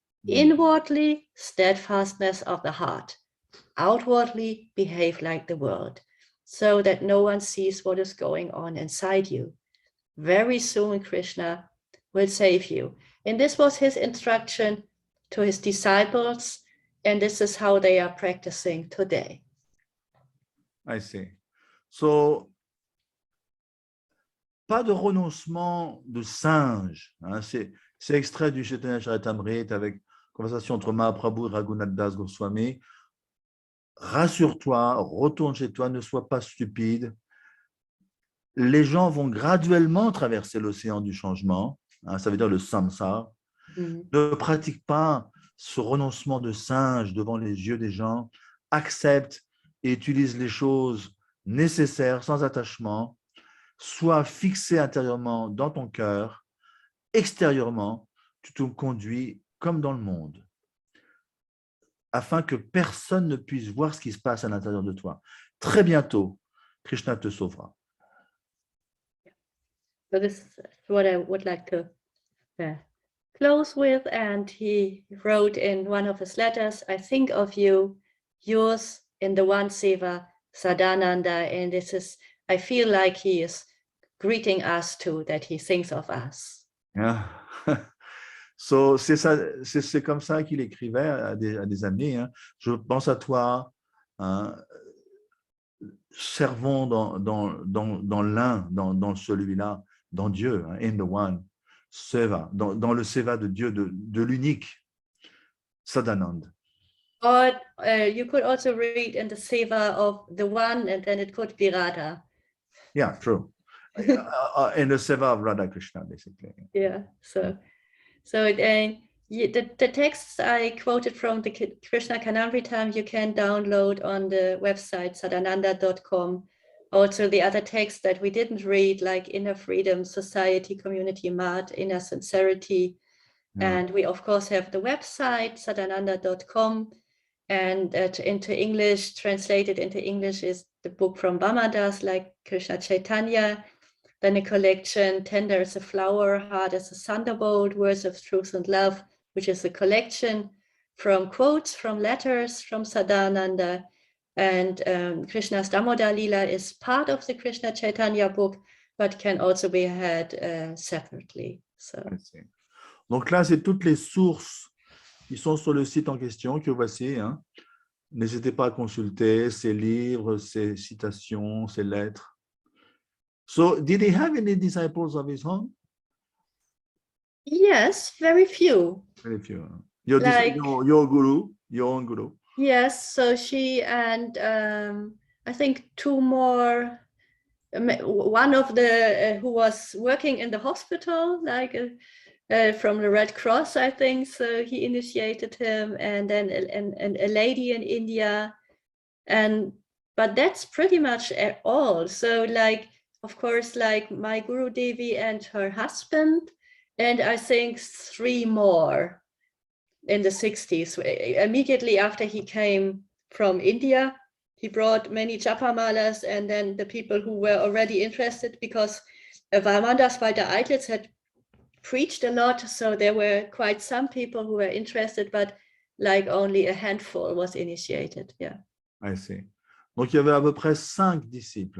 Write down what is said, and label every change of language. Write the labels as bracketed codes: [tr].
[en] Inwardly, steadfastness of the heart. Outwardly, behave like the world, so that no one sees what is going on inside you. Very soon, Krishna will save you. And this was his instruction to his disciples, and this is how they are practicing today. I see. [fr] So, pas de renoncement de singe. Hein, c'est extrait du Chaitanya Charitamrita avec conversation entre Mahaprabhu et Raghunath Das Goswami. Rassure-toi, retourne chez toi, ne sois pas stupide. Les gens vont graduellement traverser l'océan du changement, hein, ça veut dire le samsara. Ne pratique pas ce renoncement de singe devant les yeux des gens. Accepte et utilise les choses nécessaires sans attachement. Sois fixé intérieurement dans ton cœur. Extérieurement, tu te conduis comme dans le monde, afin que personne ne puisse voir ce qui se passe à l'intérieur de toi. Très bientôt, Krishna te sauvera. [en] So this is what I would like to close with. And he wrote in one of his letters, I think of you, yours in the one seva, Sadananda. And this is, I feel like he is greeting us too, that he thinks of us. Yeah. [fr] So, c'est comme ça qu'il écrivait à des amis. Hein. Je pense à toi, hein, servons dans l'un, dans celui-là, dans Dieu, hein, [en] in the one, [fr] seva, dans le seva de Dieu, de l'unique, Sadananda. [en] Or you could also read in the seva of the one, and then it could be Radha. Yeah, true. In the seva of Radha Krishna, basically. Yeah, so the texts I quoted from the Krishna Kanamritam you can download on the website sadananda.com. Also the other texts that we didn't read, like Inner Freedom, Society, Community, Mart, Inner Sincerity. Yeah. And we of course have the website sadananda.com, and into English, translated into English, is the book from Bamadas, like Krishna Chaitanya. then a collection, Tender as a Flower, Hard as a Thunderbolt, Words of Truth and Love, which is a collection from quotes, from letters from Sadananda. And Krishna's Damodar Lila is part of the Krishna Chaitanya book, but can also be had separately. So. [fr] Donc là, c'est toutes les sources qui sont sur le site en question que voici. Hein. N'hésitez pas à consulter ces livres, ces citations, ces lettres. [en] So, did he have any disciples of his own? Yes, very few. Very few. Your guru, your own guru. Yes, so she and I think two more. One of the who was working in the hospital, like from the Red Cross, I think. So he initiated him, and then a lady in India, but that's pretty much all. So like, of course, like my Guru Devi and her husband, and I think 3 more in the 60s. Immediately after he came from India, he brought many japamalas, and then the people who were already interested, because Valmandas Walter Eitlitz had preached a lot, so there were quite some people who were interested, but like only a handful was initiated. Yeah. I see. [fr] Donc il y avait à peu près 5 disciples.